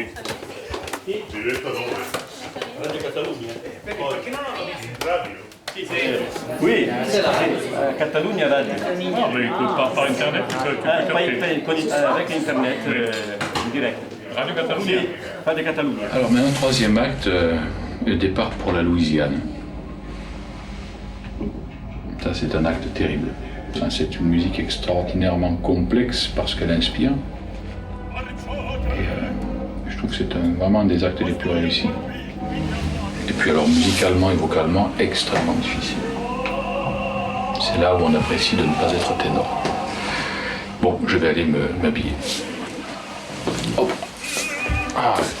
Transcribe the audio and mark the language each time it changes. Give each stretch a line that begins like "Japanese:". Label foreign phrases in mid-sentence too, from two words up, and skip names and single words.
Italian: Diretta dove? Radio Catalunya. Perché non l'ho visto? Radio?
French: Oui, Catalunya Radio. Ah, mais par Internet, tu peux capter. Avec Internet, direct. Radio Catalunya? Pas de Catalunya. Alors maintenant, troisième acte, le départ pour la Louisiane. Ça, c'est un acte terrible. Enfin, c'est une musique extraordinairement complexe parce qu'elle inspire. Et je trouve que c'est vraiment un des actes les plus réussis. Et puis alors, musicalement et vocalement, extrêmement difficile. C'est là où on apprécie de ne pas être ténor. Bon, je vais aller m'habiller. Hop. Ah,